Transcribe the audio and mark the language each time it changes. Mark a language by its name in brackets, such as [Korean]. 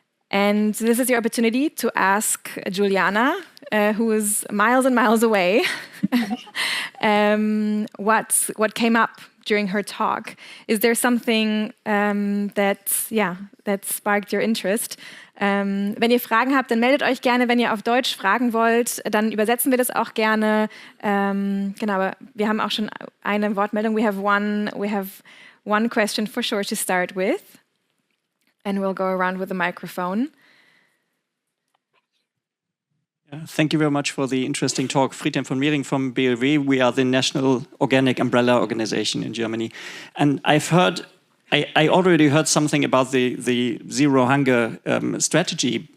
[English] And this is your opportunity to ask Juliana, who is miles and miles away, what came up during her talk. Is there something that sparked your interest? [German] Wenn ihr Fragen habt, dann meldet euch gerne. Wenn ihr auf Deutsch fragen wollt, dann übersetzen wir das auch gerne. Genau, wir haben auch schon eine Wortmeldung. [English] We have one question for sure to start with. And we'll go around with the microphone. Thank you very much for the interesting talk. Friedhelm von Mehring from BLW. We are the National Organic Umbrella Organization in Germany. And I already heard something about the Zero Hunger strategy.